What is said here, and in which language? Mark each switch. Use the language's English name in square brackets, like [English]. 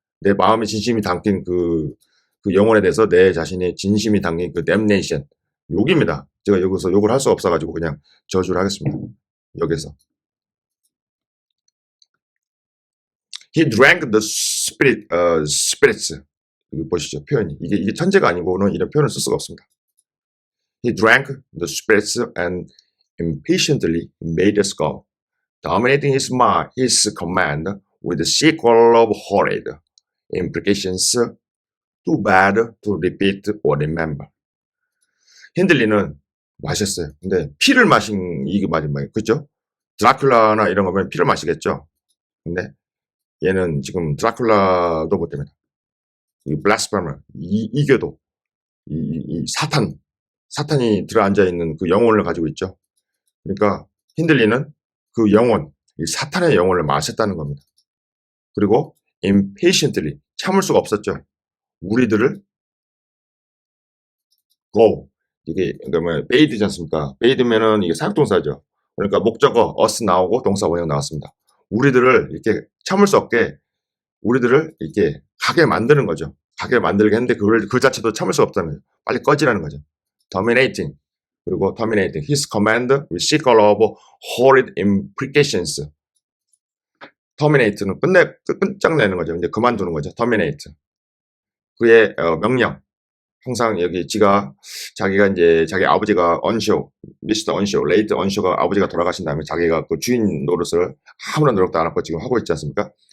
[Korean] 내 마음의 진심이 담긴 그 영혼에 대해서 내 자신의 진심이 담긴 그 damnation. 욕입니다. 제가 여기서 욕을 할 수 없어가지고 그냥 저주를 하겠습니다. 여기서. [English] He drank the spirits. [Korean] 이거 보시죠. 표현이. 이게 천재가 아니고는 이런 표현을 쓸 수가 없습니다. [English] He drank the spirits and impatiently made us go, dominating his command with the sequel of horrid implications too bad to repeat or remember. [Korean] 힌들리는 마셨어요. 근데 피를 마신 이게 맞은 말이에요. 그죠? 드라큘라나 이런 거면 피를 마시겠죠? 근데 얘는 지금 드라큘라도 못 됩니다. 이 블라스페머, 이교도, 이 사탄이 들어앉아 있는 그 영혼을 가지고 있죠. 그러니까 힌들리는 그 영혼, 이 사탄의 영혼을 마셨다는 겁니다. 그리고 impatiently, 참을 수가 없었죠. 우리들을 go, 이게 그러면 bade지 않습니까? bade면은 이게 사역동사죠. 그러니까 목적어 us 나오고 동사 원형 나왔습니다. 우리들을 이렇게 참을 수 없게 우리들을 이렇게 가게 만드는 거죠. 가게 만들게 했는데 그 자체도 참을 수 없다는 거죠. 빨리 꺼지라는 거죠. [English] dominating, [Korean] 그리고 [English] terminating his command with sequel of horrid implications. [Korean] terminate는 끝장내는 거죠. 이제 그만두는 거죠. terminate. 그의 명령. 항상 여기 자기가 이제 자기 아버지가 미스터 레이트 언쇼가 아버지가 돌아가신 다음에 자기가 그 주인 노릇을 아무런 노력도 안 하고 지금 하고 있지 않습니까?